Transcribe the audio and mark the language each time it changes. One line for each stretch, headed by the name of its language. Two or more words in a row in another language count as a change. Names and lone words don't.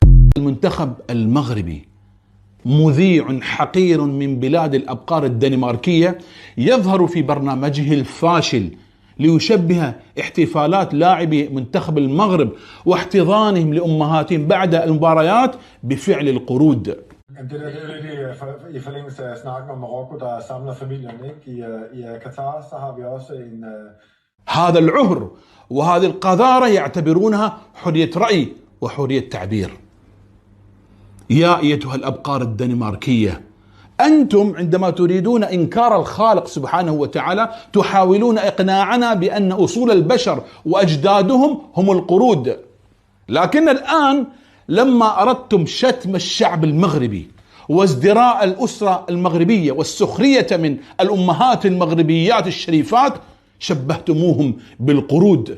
Arabic: المنتخب المغربي مذيع حقير من بلاد الأبقار الدنماركية يظهر في برنامجه الفاشل ليشبه احتفالات لاعبي منتخب المغرب واحتضانهم لأمهاتهم بعد المباريات بفعل القرود.
Danish: Det der det i forlængelse af snakken om Marokko, der samler familien, ikke? I Katar, så har vi også en...
Arabic: هذا العهر وهذه القذارة يعتبرونها حرية رأي وحرية تعبير. يا أيتها الأبقار الدنماركية، أنتم عندما تريدون إنكار الخالق سبحانه وتعالى تحاولون إقناعنا بأن أصول البشر وأجدادهم هم القرود، لكن الآن لما أردتم شتم الشعب المغربي وازدراء الأسرة المغربية والسخرية من الأمهات المغربيات الشريفات شبهتموهم بالقرود.